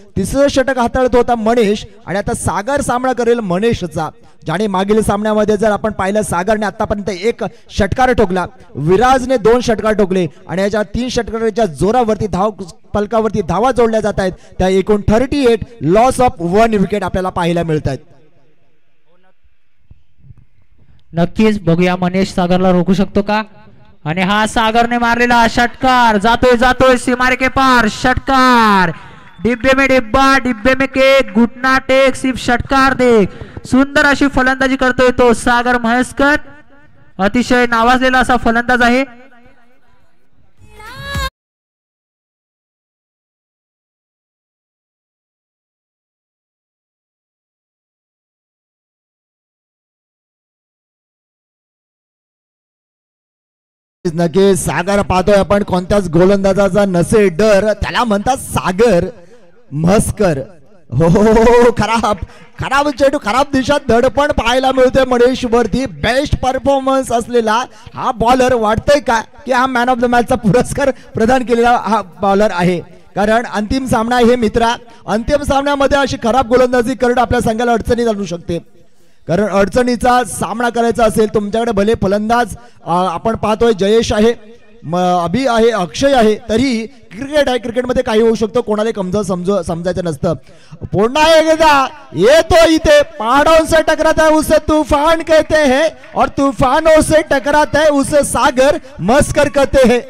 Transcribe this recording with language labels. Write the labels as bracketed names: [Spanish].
[Marathi] तिसरं षटक हाताळत होता मनीष आणि आता सागर सामना करेल मनीषचा, ज्याने मागील सामन्यामध्ये जर आपण पाहिलं सागरने आतापर्यंत 1 षटकार ठोकला, विराजने 2 षटकार ठोकले आणि याच्या 3 षटकाराच्या जोरावरती धाव फलकावरती धावा जोडल्या जात आहेत. त्या एकूण 38 लॉस ऑफ 1 विकेट आपल्याला पाहायला मिळत आहेत. नक्कीच बघूया मनीष सागरला रोखू शकतो का. आणि हा सागरने मारलेला षटकार जातोय सीमारेखे पार. [Hindi] षटकार, डिब्बे में डिब्बा, डिब्बे में केक, घुटना टेक, सिर्फ षटकार दे. [Marathi] सुंदर अशी फलंदाजी करतोय तो सागर म्हैसकर, अतिशय नावाजलेला असा फलंदाज आहे. नक्की सागर पाहतोय आपण, कोणत्याच गोलंदाजाचा नसे डर, त्याला म्हणतात सागर म्हस्कर. हो हो, खराब खराब चेंडू, खराब दिशा धडपण पाहायला मिळते मनीष वरती. बेस्ट परफॉर्मन्स असलेला हा बॉलर वाटतंय का की हा मॅन ऑफ द मॅचचा पुरस्कार प्रदान केलेला हा बॉलर आहे. कारण अंतिम सामना हे मित्रा, अंतिम सामन्यामध्ये अशी खराब गोलंदाजी करणं आपल्या संघाला अडचणीत आणू शकते. कारण अडचणीचा सामना करायचा असेल तुमच्याकडे भले फलंदाज आपण पाहतोय जयेश आहे, अभि आहे, अक्षय आहे, तरी क्रिकेट आहे, क्रिकेटमध्ये काही होऊ शकतो, कोणाला समजायचं नसतं. पुन्हा एकदा येतो इथे, [Hindi] पहाड़ों से टकराता है उसे तूफान कहते हैं और तूफानों से टकराता है उसे सागर मस्कर कहते हैं.